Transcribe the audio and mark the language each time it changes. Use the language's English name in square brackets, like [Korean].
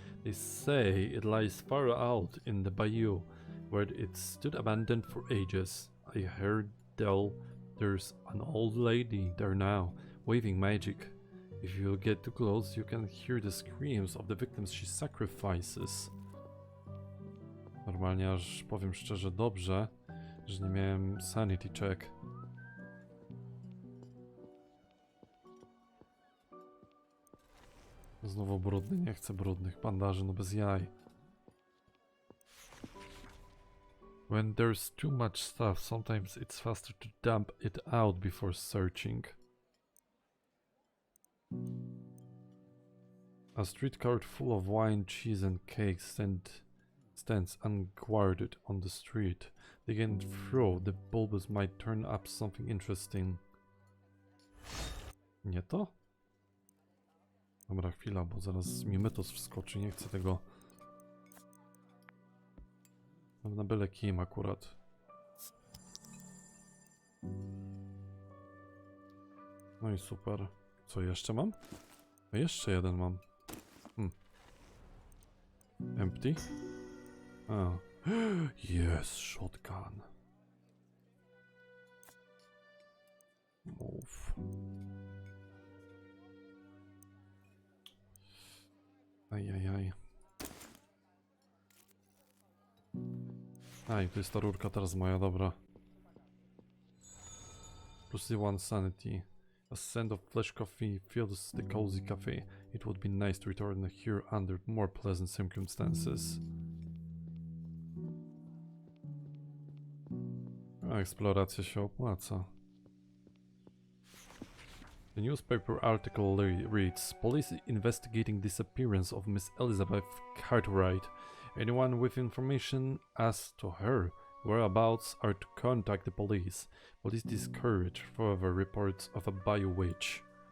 [English] They say it lies far out in the bayou, where it stood abandoned for ages. I heard there's an old lady there now, waving magic. If you get too close, you can hear the screams of the victims she sacrifices. [Polish] Normalnie aż powiem szczerze dobrze, że nie miałem sanity check. Znowu brudny, nie chcę brudnych bandaży, no bez jaj. [English] When there's too much stuff, sometimes it's faster to dump it out before searching. A street cart full of wine, cheese and cakes stands unguarded on the street. Digging through the bulbs might turn up something interesting. [Polish] Nie to? Dobra, chwila, bo zaraz mi mytos wskoczy, nie chcę tego. Na byle kim akurat. No i super. Co jeszcze mam? A jeszcze jeden mam. [English] Empty? [Polish] A. Jest shotgun. [English] Move. Ajajaj. [Polish] Aj, to jest ta rurka teraz moja, dobra. [English] Plus 1 sanity. A scent of fresh coffee fills the cozy cafe. It would be nice to return here under more pleasant circumstances. [Polish] A eksploracja się opłaca. [English] The newspaper article reads, Police investigating disappearance of Miss Elizabeth Cartwright. Anyone with information as to her whereabouts are to contact the police. Police discourage further reports of a bio witch.